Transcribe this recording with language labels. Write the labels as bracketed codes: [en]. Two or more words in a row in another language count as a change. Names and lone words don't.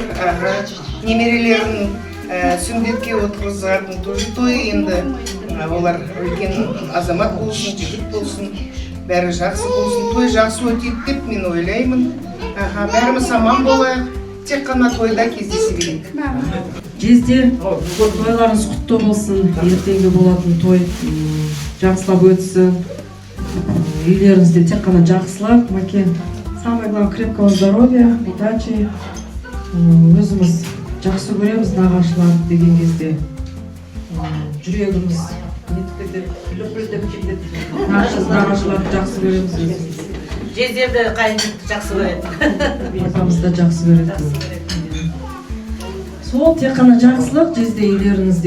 [kk] Немерелерін сүндетке отырғызатын той енді олар үлкен азамат болсын, жігіт болсын, бәрі жақсы болсын, той жақсы өтеді деп мен ойлаймын. Бәріміз аман болайық, тек қана тойда кездесе берейік. Жезде тойларыңыз құтты болсын, ертеңгі болатын той жақсылап өтсін. Үйлеріңізде тек қана жақсылап, Маке, [ru] самое главное, крепкого здоровья, удачи. [kk] Өзіміз жақсы көреміз нағашылар деген кезде. Жүрегіміз лүпілдеп кетеді. Нағашыларды жақсы көреміз. Жездерді қайынжықты жақсы көреді. Апамызды да жақсы көреді. Сол тек қана жақсылық жезде үйлеріңізде.